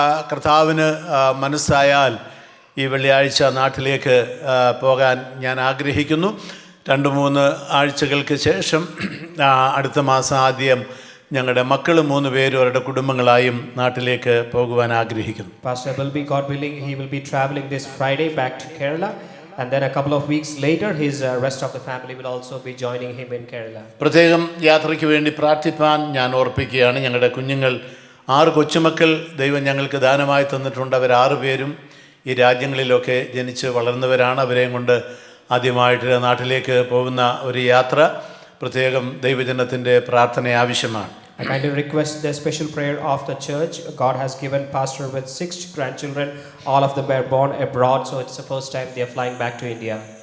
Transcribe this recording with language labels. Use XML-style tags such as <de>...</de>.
<ml>കർത്താവിന് മനസ്സായാൽ ഈ വെള്ളിയാഴ്ച നാട്ടിലേക്ക് പോകാൻ ഞാൻ ആഗ്രഹിക്കുന്നു. 2-3 ആഴ്ചകൾക്ക് ശേഷം അടുത്ത മാസം ആദ്യം ഞങ്ങളുടെ മക്കൾ 3 പേരും അവരുടെ കുടുംബങ്ങളായും നാട്ടിലേക്ക് പോകുവാൻ ആഗ്രഹിക്കുന്നു.</ml> <en>Pastor will be, God willing, he will be traveling this Friday back to Kerala, and then a couple of weeks later his rest of the family will also be joining him in Kerala.</en> <ml>പ്രത്യേകം യാത്രയ്ക്ക് വേണ്ടി പ്രാർത്ഥിപ്പാൻ ഞാൻ ഓർപ്പിക്കുകയാണ്. ഞങ്ങളുടെ കുഞ്ഞുങ്ങൾ 6 കൊച്ചുമക്കൾ ദൈവം ഞങ്ങൾക്ക് ദാനമായി തന്നിട്ടുണ്ട്. അവർ 6 പേരും ഈ രാജ്യങ്ങളിലൊക്കെ ജനിച്ച് വളർന്നവരാണ്. അവരെയും കൊണ്ട് ആദ്യമായിട്ട് നാട്ടിലേക്ക് പോകുന്ന ഒരു യാത്ര പ്രത്യേകം ദൈവജനത്തിൻ്റെ പ്രാർത്ഥന ആവശ്യമാണ്.</ml> <en>I kindly request the special prayer of the church. God has given pastor with 6 grandchildren. All of them were born abroad, so it's the first time they are flying back to India.</en>